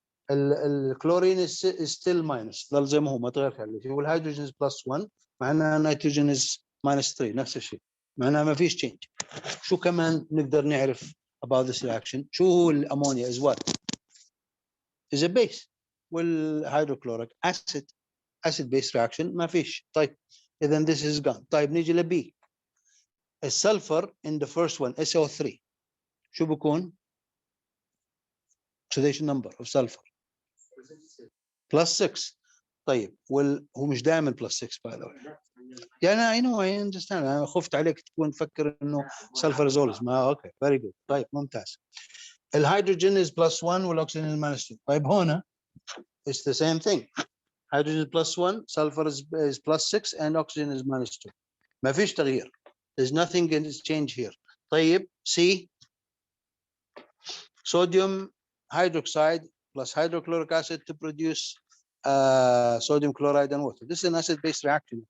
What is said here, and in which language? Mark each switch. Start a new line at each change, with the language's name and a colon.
Arabic: الكلورين is still minus، ظل زي ما هو ما تغير حاجه. والهيدروجين is +1 معناها النيتروجين is -3 نفس الشيء، معناها ما فيش change. شو كمان نقدر نعرف
English: about this reaction؟
Arabic: شو هو الامونيا is what؟
English: is a base.
Arabic: والهيدروكلوريك acid base reaction ما فيش. طيب اذا
English: this is gone.
Arabic: طيب نيجي ل B. السلفر in the first one SO3 شو بكون؟ oxidation number of sulfur +6. طيب هو مش دائما +6
English: by the way.
Arabic: يعني
English: I know I understand.
Arabic: انا خفت عليك تكون تفكر انه
English: sulfur is always
Arabic: ما اوكي
English: very good.
Arabic: طيب ممتاز.
English: الهيدروجين is +1 والاكسجين is -2.
Arabic: طيب هنا
English: it's the same thing. hydrogen +1, sulfur is +6 and oxygen is -2.
Arabic: ما فيش تغيير.
English: There's nothing in this change here. طيب C, sodium hydroxide plus hydrochloric acid to produce sodium chloride and water. This is an acid-base reaction.